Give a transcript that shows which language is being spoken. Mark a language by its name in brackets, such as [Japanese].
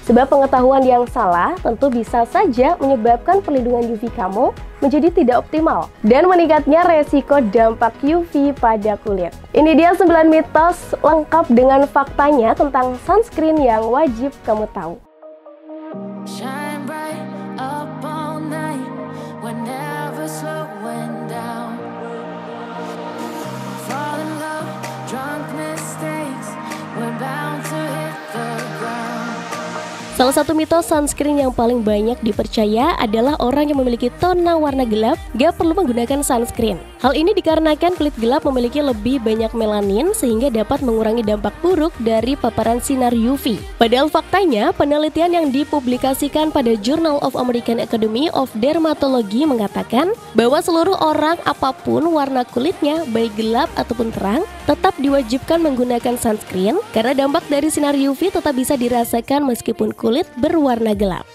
[Indonesian] Sebab pengetahuan yang salah tentu bisa saja menyebabkan perlindungan UV kamu menjadi tidak optimal dan meningkatnya resiko dampak UV pada kulit. Ini dia 9 mitos lengkap dengan faktanya tentang sunscreen yang wajib kamu tahu. [English] Shine bright up all night, whenever slowing down. Fall in love, drunk mistakes, we're bound to hit the ground. [Indonesian] Salah satu mitos sunscreen yang paling banyak dipercaya adalah orang yang memiliki tona warna gelap gak perlu menggunakan sunscreen. Hal ini dikarenakan kulit gelap memiliki lebih banyak melanin sehingga dapat mengurangi dampak buruk dari paparan sinar UV. Padahal faktanya, penelitian yang dipublikasikan pada Journal of American Academy of Dermatology mengatakan bahwa seluruh orang apapun warna kulitnya, baik gelap ataupun terang, tetap diwajibkan menggunakan sunscreen karena dampak dari sinar UV tetap bisa dirasakan meskipun kulit berwarna gelap.